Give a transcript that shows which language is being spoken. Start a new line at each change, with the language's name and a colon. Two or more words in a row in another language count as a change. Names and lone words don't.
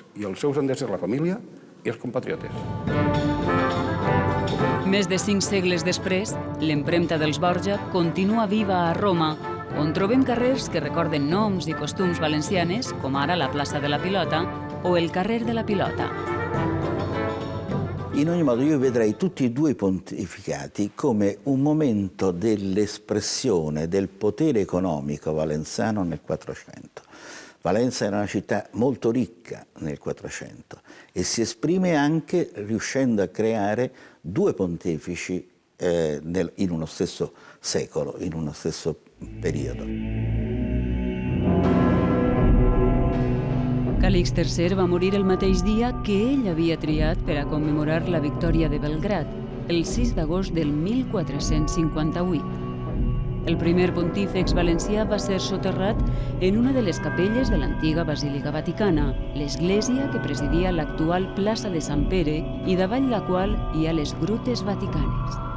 Catalan: I els seus han de ser la família i els compatriotes. Més de 5 segles després, l'empremta dels Borja continua viva a Roma, on trobem carrers que recorden noms i costums valencianes, com ara la plaça de la Pilota o el carrer de la Pilota.
Italian: In ogni modo io vedrei tutti e due i pontificati come un momento dell'espressione del potere economico valenziano nel Quattrocento. Valenza era una città molto ricca nel Quattrocento e si esprime anche riuscendo a creare due pontefici in uno stesso secolo, in uno stesso periodo.
Catalan: Calix III va morir el mateix dia que ell havia triat per a commemorar la victòria de Belgrad, el 6 d'agost del 1458. El primer pontífex valencià va ser soterrat en una de les capelles de l'antiga Basílica Vaticana, l'església que presidia l'actual plaça de Sant Pere i davall la qual hi ha les grutes vaticanes.